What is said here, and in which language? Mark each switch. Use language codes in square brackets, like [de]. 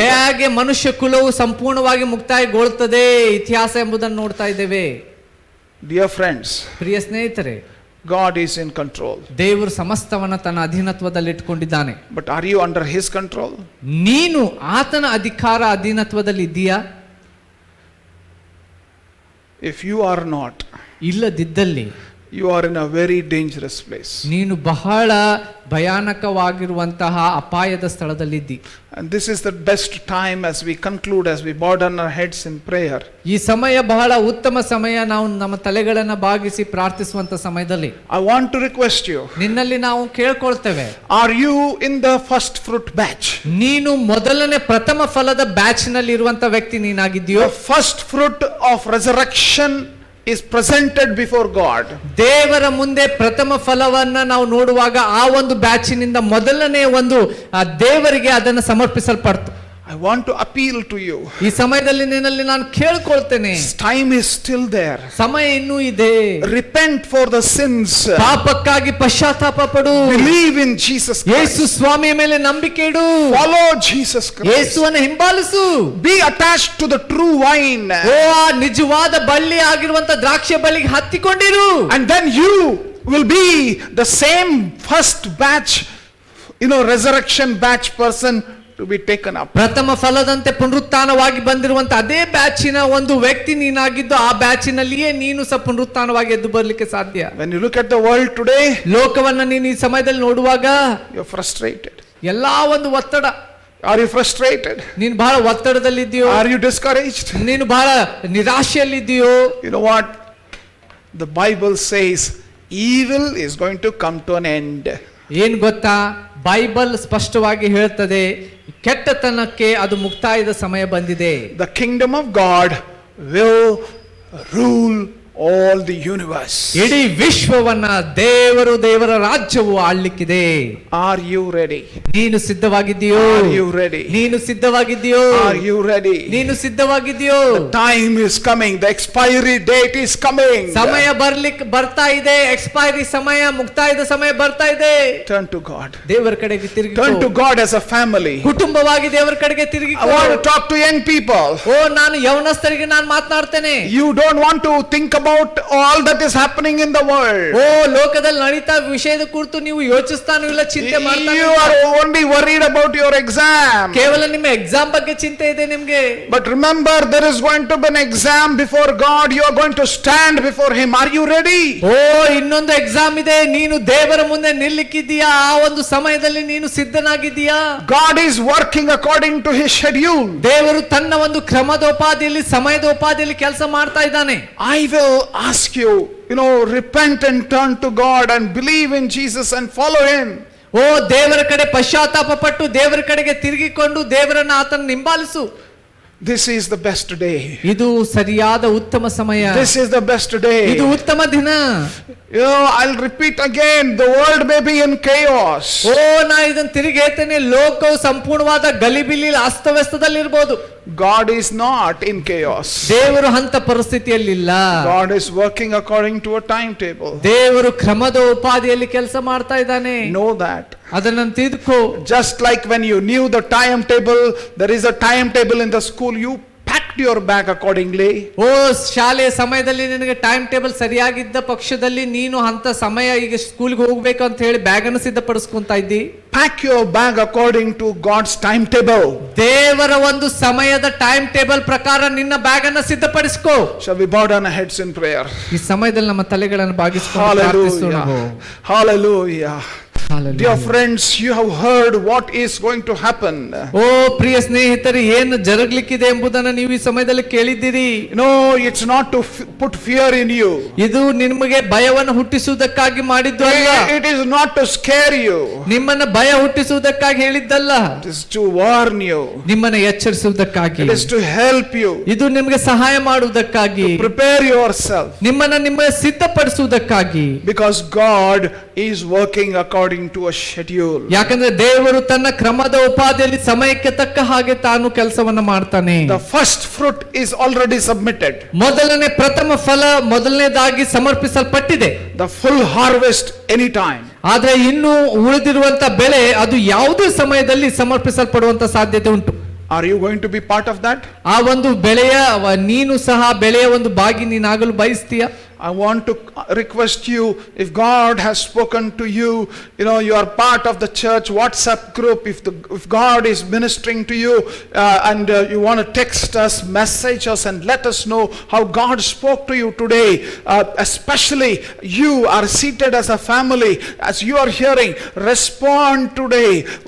[kn] ಹೇಗೆ ಮನುಷ್ಯ ಕುಲವು ಸಂಪೂರ್ಣವಾಗಿ ಮುಕ್ತಾಯಗೊಳ್ಳುತ್ತದೆ ಇತಿಹಾಸ ಎಂಬುದನ್ನು ನೋಡ್ತಾ ಇದ್ದೇವೆ. [en] Dear friends, [kn] ಪ್ರಿಯ ಸ್ನೇಹಿತರೆ, [en] God is in control. [kn] ದೇವರು ಸಮಸ್ತವನ್ನ ತನ್ನ ಅಧೀನತ್ವದಲ್ಲಿ ಇಟ್ಕೊಂಡಿದ್ದಾನೆ. [en] But are you under his control? [kn] ನೀನು ಆತನ ಅಧಿಕಾರ ಅಧೀನತ್ವದಲ್ಲಿ ಇದೆಯಾ? [en] If you are not, [kn] ಇಲ್ಲದಿದ್ದಲ್ಲಿ [en] you are in a very dangerous place. [kn] ನೀನು ಬಹಳ ಭಯಾನಕವಾಗಿರುವಂತಹ ಅಪಾಯದ ಸ್ಥಳದಲ್ಲಿದ್ದಿ. [en] And this is the best time as we conclude, as we bow down our heads in prayer. [kn] ಈ ಸಮಯ ಬಹಳ ಉತ್ತಮ ಸಮಯ, ನಾವು ನಮ್ಮ ತಲೆಗಳನ್ನು ಬಾಗಿಸಿ ಪ್ರಾರ್ಥಿಸುವಂತ ಸಮಯದಲ್ಲಿ [en] I want to request you, [kn] ನಿನ್ನಲ್ಲಿ ನಾವು ಕೇಳ್ಕೊಳ್ತೇವೆ, [en] are you in the first fruit batch? [kn] ನೀನು ಮೊದಲನೇ ಪ್ರಥಮ ಫಲದ ಬ್ಯಾಚ್ ನಲ್ಲಿ ಇರುವಂತ ವ್ಯಕ್ತಿ ನೀನಾಗಿದ್ಯೋ? [en] The first fruit of resurrection is presented before God. [kn] ದೇವರ ಮುಂದೆ ಪ್ರಥಮ ಫಲವನ್ನ ನಾವು ನೋಡುವಾಗ ಆ ಒಂದು ಬ್ಯಾಚಿನಿಂದ ಮೊದಲನೇ ಒಂದು ದೇವರಿಗೆ ಅದನ್ನು ಸಮರ್ಪಿಸಲ್ಪಡ್ತು. [en] I want to appeal to you. [kn] ಈ ಸಮಯದಲ್ಲಿ ನಿನ್ನಲ್ಲಿ ನಾನು ಕೇಳ್ಕೊಳ್ತೇನೆ, [en] Time is still there. [kn] ಸಮಯ ಇನ್ನೂ ಇದೆ. [en] Repent for the sins. [kn] ಪಾಪಕ್ಕಾಗಿ ಪಶ್ಚಾತ್ತಾಪ ಪಡು. [en] Believe in Jesus [kn] Yesu [en] Christ. [kn] ಸ್ವಾಮಿಯ ಮೇಲೆ ನಂಬಿಕೆ ಇಡು. [en] Follow Jesus Christ. [kn] ಯೇಸುವನ್ನು ಹಿಂಬಾಲಿಸು. [en] Be attached to the true vine. [kn] ಓ ಆ ನಿಜವಾದ ಬಳ್ಳಿ ಆಗಿರುವಂತ ದ್ರಾಕ್ಷಿ ಬಳ್ಳಿಗೆ ಹತ್ತಿಕೊಂಡಿರು. [en] And then you will be the same first batch, resurrection batch person to be taken up. [kn] ಪ್ರಥಮ ಫಲದಂತೆ ಪುನರುತ್ಥಾನವಾಗಿ ಬಂದಿರುವಂತ ಅದೇ ಬ್ಯಾಚಿನ ಒಂದು ವ್ಯಕ್ತಿ ನೀನಾಗಿದ್ದು, ಆ ಬ್ಯಾಚಿನಲ್ಲಿಯೇ ನೀನು ಸಹ ಪುನರುತ್ಥಾನವಾಗಿ ಎದ್ದು ಬರಲಿಕ್ಕೆ ಸಾಧ್ಯ. [en] When you look at the world today, [kn] ಲೋಕವನ್ನ ನೀನು ಈ ಸಮಯದಲ್ಲಿ ನೋಡುವಾಗ [en] you're frustrated. [kn] ಎಲ್ಲಾ ಒಂದು ಒತ್ತಡ. [en] Are you frustrated? [kn] ನೀನು ಬಹಳ ಒತ್ತಡದಲ್ಲಿದ್ದೀಯೋ? [en] Are you discouraged? [kn] ನೀನು ಬಹಳ ನಿರಾಶೆಯಲ್ಲಿದ್ದೀಯೋ? [en] You know what? The Bible says evil is going to come to an end. [kn] ಏನ್ ಗೊತ್ತಾ, ಬೈಬಲ್ ಸ್ಪಷ್ಟವಾಗಿ ಹೇಳ್ತದೆ, ಕೆಟ್ಟತನಕ್ಕೆ ಅದು ಮುಕ್ತಾಯದ ಸಮಯ ಬಂದಿದೆ. [en] The kingdom of God will rule all the universe. [kn] ಇಡೀ ವಿಶ್ವವನ್ನ ದೇವರ ರಾಜ್ಯವು ಆಳ್ಲಿಕ್ಕಿದೆ. [en] Are you ready? [kn] ನೀನು ಸಿದ್ಧವಾಗಿದ್ದೀಯೋ? [en] Are you ready? [kn] ನೀನು ಸಿದ್ಧವಾಗಿದ್ದೀಯೋ? [en] Are you ready? [kn] ನೀನು ಸಿದ್ಧವಾಗಿದ್ದೀಯೋ? [en] Time is coming. The expiry date is coming. [kn] ಸಮಯ ಬರ್ತಾ ಇದೆ. ಎಕ್ಸ್ಪೈರಿ ಸಮಯ, ಮುಕ್ತಾಯದ ಸಮಯ ಬರ್ತಾ ಇದೆ. [en] Turn to God. [kn] ದೇವರ ಕಡೆಗೆ ತಿರುಗಿ. [en] Turn to God as a family. [kn] ಕುಟುಂಬವಾಗಿ ದೇವರ ಕಡೆಗೆ ತಿರುಗಿ. [en] I want to talk to young people. [kn] ಓ, ನಾನು ಯೌವನಸ್ಥರಿಗೆ ನಾನು ಮಾತನಾಡ್ತೇನೆ. [en] You don't want to think about all that is happening in the world. [kn] ಓ, ಲೋಕದಲ್ಲಿ ನಡೀತಾ ವಿಷಯದ ಕುರಿತು ನೀವು ಯೋಚಿಸ್ತಾನೂ ಇಲ್ಲ, ಚಿಂತೆ ಮಾಡ್ತಾನೂ [en] You [kn] ಇಲ್ಲ. [en] are only worried about your exam. [kn] ಕೇವಲ ನಿಮ್ಮ ಎಕ್ಸಾಮ್ ಬಗ್ಗೆ ಚಿಂತೆ ಇದೆ ನಿಮ್ಗೆ. [en] But remember, there is going to be an exam before God. You are going to stand before Him. Are you ready? [kn] ಓ, ಇನ್ನೊಂದು ಎಕ್ಸಾಮ್ ಇದೆ. ನೀನು ದೇವರ ಮುಂದೆ ನಿಲ್ಲಿಕ್ಕಿದ್ದೀಯಾ? ಆ ಒಂದು ಸಮಯದಲ್ಲಿ ನೀನು ಸಿದ್ಧನಾಗಿದ್ದೀಯಾ? [en] God is working according to His schedule. [kn] ದೇವರು ತನ್ನ ಒಂದು ಕ್ರಮದೋಪಾದಿಯಲ್ಲಿ, ಸಮಯದೋಪಾದಿಯಲ್ಲಿ ಕೆಲಸ ಮಾಡ್ತಾ ಇದ್ದಾನೆ. [en] I will ask you, repent and turn to God and believe in Jesus and follow Him. [kn] ಓ ದೇವರ ಕಡೆ ಪಶ್ಚಾತ್ತಾಪ ಪಟ್ಟು ದೇವರ ಕಡೆಗೆ ತಿರುಗಿಕೊಂಡು ದೇವರನ್ನ ಆತನ ಹಿಂಬಾಲಿಸು. [en] This is the best day. [kn] ಇದು ಸರಿಯಾದ ಉತ್ತಮ ಸಮಯ. [en] This is the best day. [kn] ಇದು ಉತ್ತಮ ದಿನ. [en] I'll repeat again, the world may be in chaos. [kn] ಓ ನಾ ಇದನ್ನ ತಿರುಗಿ ಹೇಳ್ತೇನೆ, ಲೋಕವು ಸಂಪೂರ್ಣವಾದ ಗಲಿಬಿಲಿ ಅಸ್ತವ್ಯಸ್ತದಲ್ಲಿರ್ಬೋದು. [en] God is not in chaos. [kn] ದೇವರು ಅಂತ ಪರಿಸ್ಥಿತಿಯಲ್ಲಿಲ್ಲ. [en] God is working according to a timetable. [kn] ದೇವರು ಕ್ರಮದ ಉಪಾಧಿಯಲ್ಲಿ ಕೆಲಸ ಮಾಡ್ತಾ ಇದ್ದಾನೆ. [en] Know that. [kn] ಅದನ್ನ ತಿಳ್ಕೋ. [en] Just like when you knew the timetable, there is a timetable in the school, you packed your bag accordingly. [kn] ಓ ಶಾಲೆಯ ಸಮಯದಲ್ಲಿ ನಿನಗೆ ಟೈಮ್ ಟೇಬಲ್ ಸರಿಯಾಗಿದ್ದ ಪಕ್ಷದಲ್ಲಿ ನೀನು ಅಂತ ಸಮಯ ಈಗ ಸ್ಕೂಲ್ಗೆ ಹೋಗ್ಬೇಕು ಅಂತ ಹೇಳಿ ಬ್ಯಾಗ್ ಅನ್ನು ಸಿದ್ಧಪಡಿಸ್ಕೊಂತ ಇದ್ದಿ. [en] Pack your bag according to God's timetable. [kn] ದೇವರ ಒಂದು ಸಮಯದ ಟೈಮ್ ಟೇಬಲ್ ಪ್ರಕಾರ ನಿನ್ನ ಬ್ಯಾಗ್ ಅನ್ನು ಸಿದ್ಧಪಡಿಸ್ಕೋ. [en] Shall we bow down our heads in prayer? [kn] ಈ ಸಮಯದಲ್ಲಿ ನಮ್ಮ ತಲೆಗಳನ್ನು ಬಾಗಿಸಿಕೊಂಡು ಪ್ರಾರ್ಥಿಸೋಣ. [en] Hallelujah. Hallelujah. Dear friends, you have heard what is going to happen. [kn] ಓ ಪ್ರಿಯ ಸ್ನೇಹಿತರೆ, ಏನು ಜರುಗಲಿಕ್ಕಿದೆ ಎಂಬುದನ್ನು ನೀವು ಈ ಸಮಯದಲ್ಲಿ ಕೇಳಿದ್ದೀರಿ. [en] No, it's not to put fear in you. [kn] ಇದು ನಿಮಗೆ ಭಯವನ್ನು ಹುಟ್ಟಿಸುವುದಕ್ಕಾಗಿ ಮಾಡಿದ್ದು ಅಲ್ಲ. [en] It is not to scare you. [kn] ನಿಮ್ಮನ್ನ ಭಯ ಹುಟ್ಟಿಸುವುದಕ್ಕಾಗಿ ಹೇಳಿದ್ದಲ್ಲ. [en] It is to warn you. [kn] ನಿಮ್ಮನ್ನ ಎಚ್ಚರಿಸುವುದಕ್ಕಾಗಿ. [en] It is to help you. [kn] ಇದು ನಿಮಗೆ ಸಹಾಯ ಮಾಡುವುದಕ್ಕಾಗಿ. [en] Prepare yourself. [kn] ನಿಮ್ಮನ್ನ ಸಿದ್ಧಪಡಿಸುವುದಕ್ಕಾಗಿ. [en] Because God is working according to a schedule. [kn] ಯಾಕಂದ್ರೆ ದೇವರು ತನ್ನ ಕ್ರಮದ ಉಪಾಧಿಯಲ್ಲಿ ಸಮಯಕ್ಕೆ ತಕ್ಕ ಹಾಗೆ ತಾನು ಕೆಲಸವನ್ನ ಮಾಡ್ತಾನೆ. [en] The first fruit is already submitted. [kn] ಮೊದಲನೇ ಪ್ರಥಮ ಫಲ ಮೊದಲನೇದಾಗಿ ಸಮರ್ಪಿಸಲ್ಪಟ್ಟಿದೆ. [en] The full harvest anytime. [kn] ಆದ್ರೆ ಇನ್ನು ಉಳಿದಿರುವಂತ ಬೆಳೆ ಅದು ಯಾವುದೇ ಸಮಯದಲ್ಲಿ ಸಮರ್ಪಿಸಲ್ಪಡುವಂತ ಸಾಧ್ಯತೆ ಉಂಟು. [en] Are you going to be part of that? [kn] ಆ ಒಂದು ಬೆಳೆಯ ನೀನು ಸಹ ಬೆಳೆಯ ಒಂದು ಭಾಗಿ ನೀನಾಗಲು ಬಯಸ್ತೀಯ? [en] I want to request you, if God has spoken to you, you are part of the church WhatsApp group, if God is ministering to you and you want to text us, message us and let us know how God spoke to you today, especially you are seated as a family, as you are hearing, respond today.